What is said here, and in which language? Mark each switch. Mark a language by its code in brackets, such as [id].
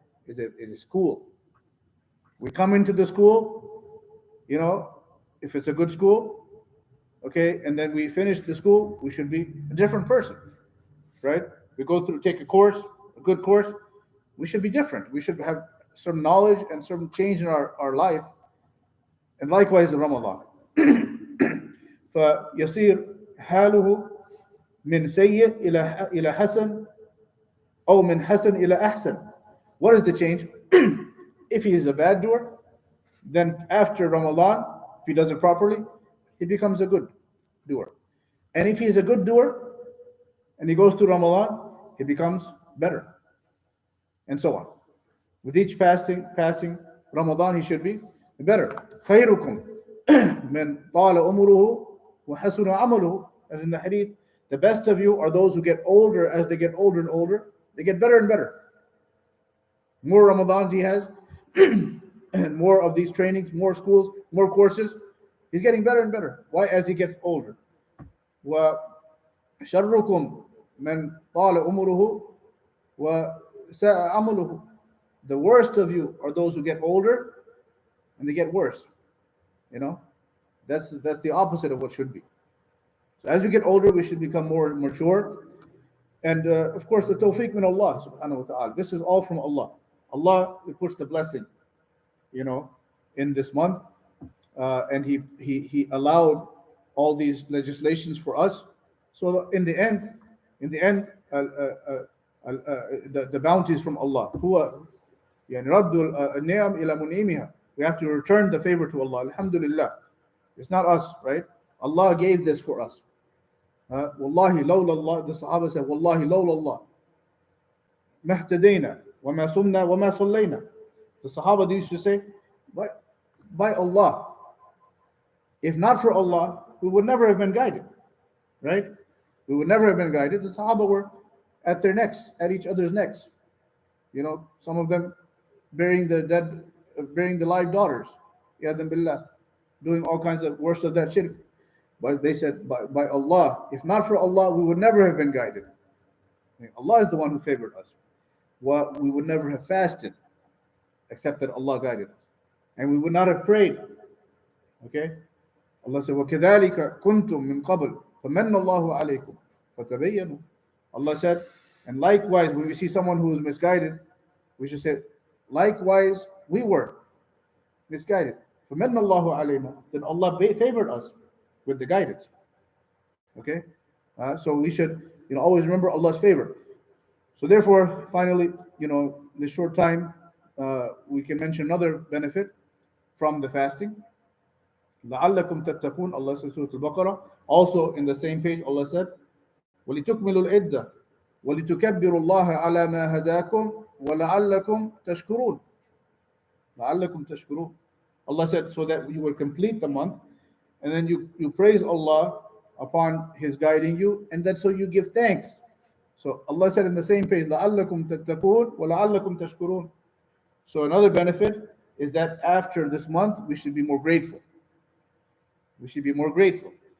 [en] is a school. We come into the school, you know, if it's a good school, okay, and then we finish the school, we should be a different person, right? We go through, take a course, a good course, we should be different. We should have some knowledge and some change in our life. And likewise in Ramadan. [ar] فيصير حاله من سيء إلى حسن أو من حسن إلى أحسن. [en] What is the change? If he is a bad doer, then after Ramadan, if he does it properly, he becomes a good doer. And if he's a good doer and he goes through Ramadan, he becomes better. And so on. With each passing Ramadan, he should be better. [ar] خيركم من طال عمره وحسن عمله. [en] As in the hadith, the best of you are those who get older. As they get older and older, they get better and better. More Ramadans he has, and more of these trainings, more schools, more courses, he's getting better and better. Why? As he gets older. [ar] وشركم من طال عمره وساء عمله. [en] The worst of you are those who get older and they get worse. You know, that's the opposite of what should be. So as we get older, we should become more mature. And of course, the tawfiq min Allah subhanahu wa ta'ala. This is all from Allah. Allah puts the blessing, you know, in this month. And he allowed all these legislations for us. So in the end, the bounties from Allah. [ar] يعني رد النعم إلى منعمها. [en] We have to return the favor to Allah. Alhamdulillah. It's not us, right? Allah gave this for us. [ar] Wallahi lawla Allah. [en] The Sahaba said, [ar] Wallahi lawla Allah. Mahtadayna wa ma sumna wa ma sallayna. [en] The Sahaba used to say, by Allah. If not for Allah, we would never have been guided, right? We would never have been guided. The Sahaba were at their necks, at each other's necks. You know, some of them burying the dead, burying the live daughters, yadam billah, doing all kinds of worst of that shirk. But they said, by Allah, if not for Allah, we would never have been guided. Allah is the one who favored us. We would never have fasted, except that Allah guided us. And we would not have prayed. Okay? Allah said, [ar] وَكَذَلِكَ كُنْتُم مِّن قَبْلِ فَمَنَّ اللَّهُ عَلَيْكُمْ فَتَبَيَّنُوا. [en] Allah said, and likewise, when we see someone who is misguided, we should say, likewise, we were misguided. [ar] فَمَنَّ اللَّهُ عَلَيْنَا. [en] Then Allah favored us with the guidance. Okay? So we should, always remember Allah's favor. So therefore, finally, in this short time, we can mention another benefit from the fasting. [ar] لَعَلَّكُمْ تَتَّقُونَ. [en] Allah says, Surah Al-Baqarah. Also in the same page, Allah said, [ar] وَلِتُكْمِلُوا الْعِدَّةَ وَلِتُكَبِّرُوا اللَّهَ عَلَى مَا هَدَاكُمْ وَلَعَلَّكُمْ تَشْكُرُونَ. لَعَلَّكُمْ تَشْكُرُونَ. [en] Allah said, so that you will complete the month, and then you praise Allah upon His guiding you, and then so you give thanks. So Allah said in the same page, [ar] لَعَلَّكُمْ تَتَّقُونَ وَلَعَلَّكُمْ تَشْكُرُونَ. [en] So another benefit is that after this month, we should be more grateful. We should be more grateful.